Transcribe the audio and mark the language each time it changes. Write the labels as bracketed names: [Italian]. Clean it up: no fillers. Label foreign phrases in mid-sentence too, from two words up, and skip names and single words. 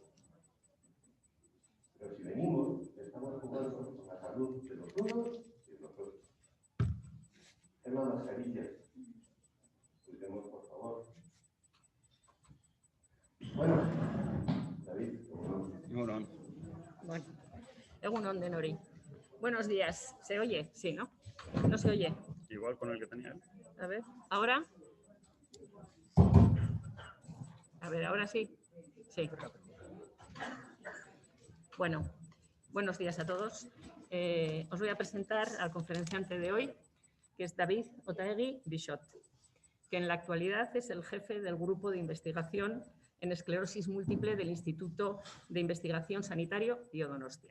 [Spanish] Pero si venimos, estamos jugando con la salud de los unos y de los otros. Tema mascarillas. Cuidemos, por favor. Bueno, David, ¿cómo no? [Basque] Bueno. Egun on denori. [Spanish] Buenos días. ¿Se oye? Sí, ¿no? No se oye. Igual con el que tenía él. A ver, ¿ahora? A ver, ¿ahora sí? Sí. Bueno, buenos días a todos. Os voy a presentar al conferenciante de hoy, que es David Otaegui Bixot, que en la actualidad es el jefe del grupo de investigación en esclerosis múltiple del Instituto de Investigación Sanitario Biodonostia.